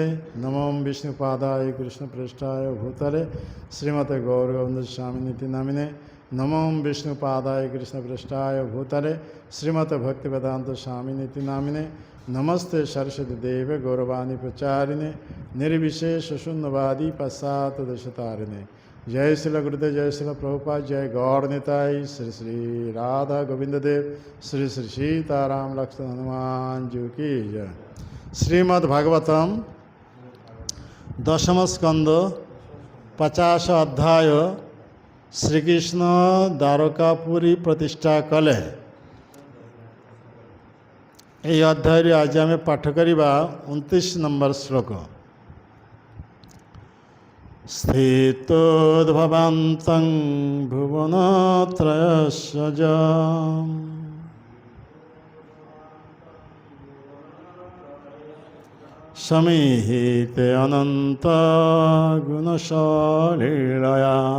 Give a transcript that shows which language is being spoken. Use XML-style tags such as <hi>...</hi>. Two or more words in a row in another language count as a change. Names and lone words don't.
<sa>नमो विष्णुपादाय कृष्णप्रेष्ठाय भूतले श्रीमते गौरगोविंद स्वामिनिति नामिने। नमो विष्णुपादाय कृष्णप्रेष्ठाय भूतले श्रीमते भक्तिवेदांत स्वामिनिति नामिने। नमस्ते सरस्वती देवे गौरवाणी प्रचारिणे निर्विशेष शून्यवादी पाश्चात्यदेशतारिणे। जय श्री गुरुदेव, जय श्री प्रभुपाद, जय गौर निताई।</sa> <hi>श्री श्री राधा गोविंद देव, श्री श्री सीताराम लक्ष्मण हनुमान जी की जय।</hi> <or>ଶ୍ରୀମଦ୍ଭାଗବତମ ଦଶମ ସ୍କନ୍ଦ 50 ଅଧ୍ୟାୟ ଶ୍ରୀକୃଷ୍ଣ ଦ୍ୱାରକାପୁରୀ ପ୍ରତିଷ୍ଠା କଲେ। ଯହି ଅଧ୍ୟାୟ ଆଜ ଆମ ପାଠ କରବା 29 ନମ୍ବର ଶ୍ଳୋକ।</or> <sa>स्थितोद्भवान्तं भुवनत्रयस्य समीहिते अनंत गुणशालीलया</sa>